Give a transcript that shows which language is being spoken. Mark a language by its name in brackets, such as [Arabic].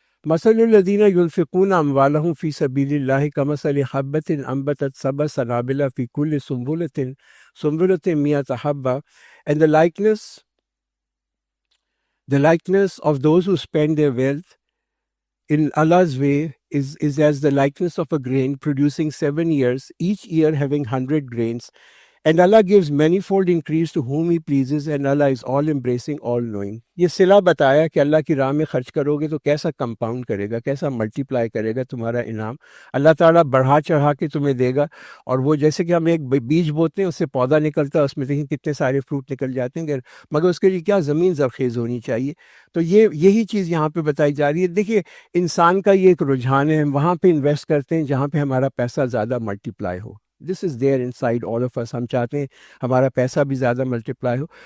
[Arabic] مثل الذین ينفقون اموالهم فی سبیل اللہ کمثل حبۃ انبتت سبع سنابل فی کل سنبلۃ مئۃ حبۃ [English] and the likeness of those who spend their wealth in Allah's way is as the likeness of a grain producing 7 years, each year having 100 grains. And Allah gives manifold increase to whom He pleases, and Allah is all embracing, all knowing. [Urdu] یہ صلہ بتایا کہ اللہ کی راہ میں خرچ کرو گے تو کیسا کمپاؤنڈ کرے گا، کیسا ملٹی پلائی کرے گا تمہارا انعام۔ اللہ تعالیٰ بڑھا چڑھا کے تمہیں دے گا، اور وہ جیسے کہ ہم ایک بیج بوتے ہیں، اس سے پودا نکلتا ہے، اس میں دیکھیں کتنے سارے فروٹ نکل جاتے ہیں، مگر اس کے لیے کیا زمین زرخیز ہونی چاہیے۔ تو یہی چیز یہاں پہ بتائی جا رہی ہے۔ دیکھیے انسان کا یہ ایک رجحان ہے، ہم وہاں پہ انویسٹ کرتے ہیں جہاں پہ ہمارا پیسہ زیادہ multi ply ہو۔ [English] this is there inside all of us, [Urdu] ہم چاہتے ہیں ہمارا پیسہ بھی زیادہ ملٹی پلائی ہو۔